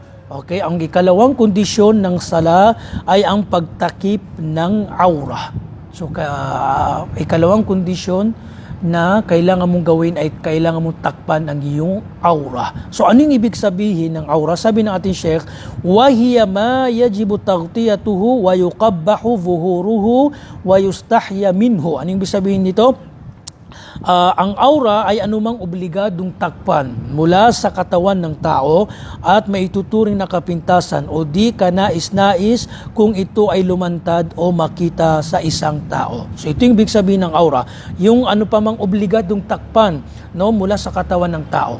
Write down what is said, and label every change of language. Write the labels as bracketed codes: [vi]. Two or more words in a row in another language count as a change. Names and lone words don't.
[tl] Okay, ang ikalawang kondisyon ng sala ay ang pagtakip ng aura. So, ikalawang kondisyon na kailangan mong gawin ay kailangan mong takpan ang iyong aura. So, anong ibig sabihin ng aura? Sabi ng ating Sheikh, [ar] وَهِيَ مَا يَجِبُ تَغْطِيَتُهُ وَيُقَبَّحُ ظُهُورُهُ وَيُسْتَحْيَ مِنْهُ. [tl] Anong ibig sabihin nito? Ang aura ay anumang obligadong takpan mula sa katawan ng tao at maituturing na kapintasan o di ka nais-nais kung ito ay lumantad o makita sa isang tao. So ito yung ibig sabihin ng aura, yung ano pa mang obligadong takpan, no, mula sa katawan ng tao.